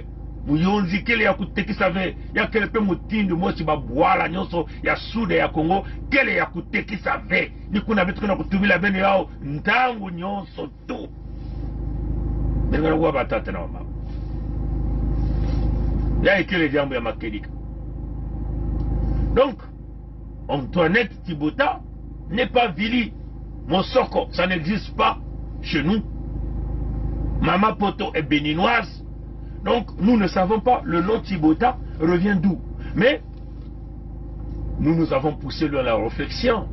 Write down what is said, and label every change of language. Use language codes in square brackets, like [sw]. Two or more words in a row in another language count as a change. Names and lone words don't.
[ktu] Muyonzi kele ya kutekisa ve, ya kele pe mutindu mosi babuala nyonso ya suda ya Congo, kele ya kutekisa ve. Ni kuna vitu kuna kutumila beno yao, ntangu nyonso tu. Benga kwa batata na mama. Ya kele jambo ya makedika. [fr] Donc, Antoinette Thibota n'est pas Vili Mosoko, ça n'existe pas chez nous. Mama Poto est béninoise. Donc, nous ne savons pas le nom Thibota revient d'où. Mais, nous avons poussé dans la réflexion.